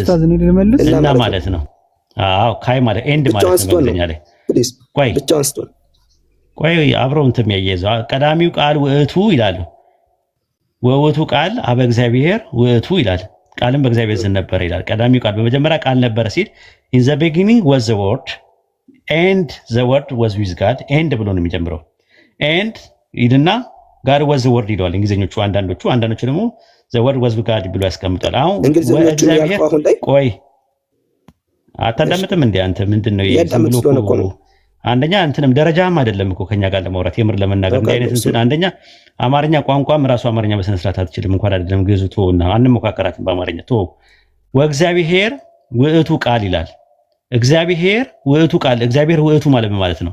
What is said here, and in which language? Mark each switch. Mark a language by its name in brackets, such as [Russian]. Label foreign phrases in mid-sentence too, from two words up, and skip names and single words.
[Amharic] እና ማለት ነው። አዎ ካይ ማለት ኤንድ ማለት ነው። በእንግሊዝኛ ላይ ቆይ ብቻውን ስትሆን ቆይ አብረው እንትን የሚያያይዘው ቀዳሚው ቃል ውእቱ ይላሉ። [Geez] ወውእቱ ቃል አበ እግዚአብሔር ውእቱ [Amharic] ይላል። ቃልም በእግዚአብሔር ዘንድ ነበር ይላል። ቀዳሚው ቃል በመጀመሪያ ቃል ነበረ ሲል [English] in the beginning was the word and the word was with God and [Amharic] ብሎ ነው የሚጀምረው። and ይልና [English] God was the word [Amharic] ይለዋል እንግሊዘኞቹ። አንዳንዶቹ ደግሞ [English] the word was with God [Amharic] ብሎ ያስቀምጣል። አሁን እግዚአብሔር ቆይ አታዳምጥም እንዴ አንተ? ምንድነው ይሄን ብሎ አንደኛ እንትንም ደረጃም አይደለም እኮ ከኛ ጋር ለማውራት የምር ለመናገር እንደ አይነት እንትን አንደኛ አማርኛ ቋንቋም ራሱ አማርኛ በስነ ስርዓት አትችልም እንኳን አይደለም ግዕዝ ተወውና አንሞካከራትም በአማርኛ ተወው። [Geez] ወእግዚአብሔር ውእቱ ቃል [Amharic] ይላል። [Geez] እግዚአብሔር ውእቱ ቃል እግዚአብሔር ውእቱ [Amharic] ማለት ምን ማለት ነው?